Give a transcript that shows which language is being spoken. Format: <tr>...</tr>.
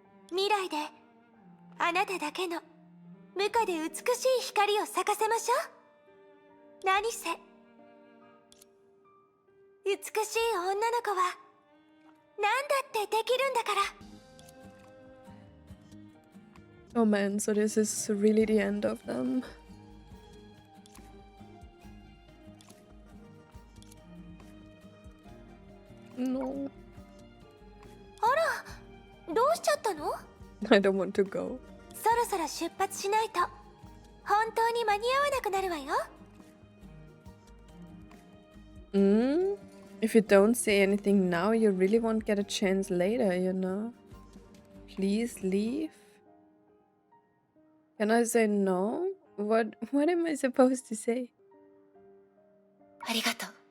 <ja>未来であなただけの無価で美しい光を咲かせましょう。何せ美しい女の子は何だってできるんだから。</ja> <en>Oh man, so this is really the end of them. No.</en> <ja>どうしちゃったの？</ja> <en>I don't want to go.</en> <ja>そろそろ出発しないと本当に間に合わなくなるわよ。</ja> <en>If you don't say anything now, you really won't get a chance later, you know? Please leave? Can I say no? What am I supposed to say?</en> <ja>ありがとう。</ja>